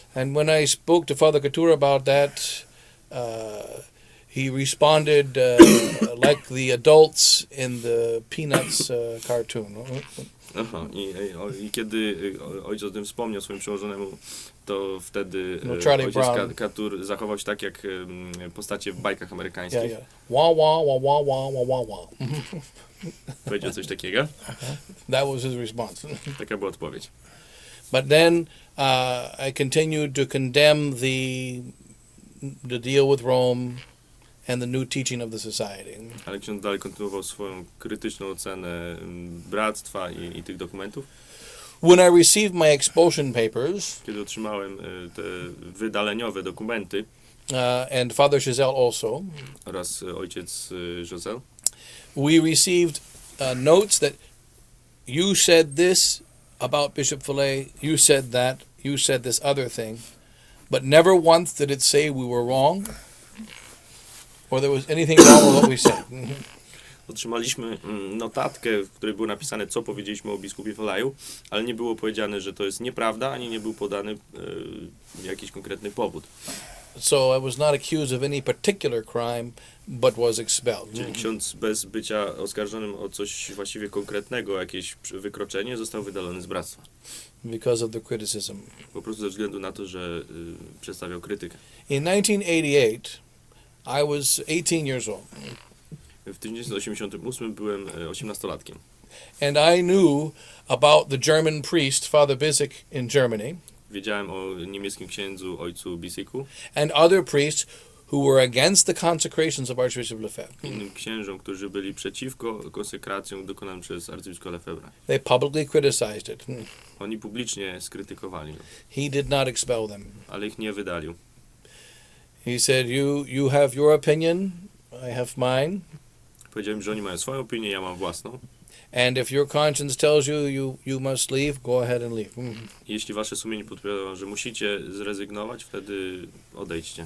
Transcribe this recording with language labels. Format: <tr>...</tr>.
<en>And when I spoke to Father Couture about that, he responded like the adults in the Peanuts cartoon.</en> <pl>Aha, i kiedy ojciec o tym wspomniał swoim przełożonemu, to wtedy</pl> <en>Charlie</en> <pl>ojciec</pl> <en>Brown.</en> <pl>Couture zachował się tak jak postacie w bajkach amerykańskich.</pl> <en>Yeah, yeah. Wah, wah, wah, wah, wah, wah, wah, wah.</en> <pl>Powiedział coś takiego.</pl> <en>That was his response.</en> <pl>Taka była odpowiedź.</pl> <en>But then I continued to condemn the deal with Rome and the new teaching of the society.</en> <pl>Ale ksiądz dalej kontynuował swoją krytyczną ocenę bractwa i tych dokumentów.</pl> <en>When I received my expulsion papers,</en> <pl>Kiedy otrzymałem te wydaleniowe dokumenty</pl> <en>and Father Giselle also,</en> <pl>oraz ojciec Josel,</pl> <en>we received notes that you said this about Bishop Fillet, you said that, you said this other thing, but never once did it say we were wrong or there was anything wrong with what we said.</en> <pl>otrzymaliśmy notatkę, w której było napisane, co powiedzieliśmy o biskupie Filleju, ale nie było powiedziane, że to jest nieprawda, ani nie był podany jakiś konkretny powód.</pl> <en>So I was not accused of any particular crime, but was expelled.</en> <pl>Czyli ksiądz bez bycia oskarżonym o coś właściwie konkretnego, jakieś wykroczenie, został wydalony z bractwa.</pl> <en>Because of the criticism.</en> <pl>Po prostu ze względu na to, że przedstawiał krytykę.</pl> <en>In 1988, I was 18 years old,</en> <pl>W 1988 byłem 18-latkiem.</pl> <en>and I knew about the German priest, Father Bisek, in Germany,</en> <pl>Wiedziałem o niemieckim księdzu, ojcu Bisiku,</pl> <en>and other priests who were against the consecrations of Archbishop Lefebvre.</en> <pl>innym księżom, którzy byli przeciwko konsekracjom dokonanym przez arcybiskupa Lefebvra.</pl> <en>They publicly criticized it.</en> <pl>Oni publicznie skrytykowali go,</pl> <en>He did not expel them.</en> <pl>ale ich nie wydalił.</pl> <en>He said, you have your opinion, I have mine,</en> <pl>Powiedziałem, że oni mają swoją opinię, ja mam własną.</pl> <en>and if your conscience tells you must leave, go ahead and leave.</en> <pl>Jeśli wasze sumienie podpowiada wam, że musicie zrezygnować, wtedy odejdźcie.</pl>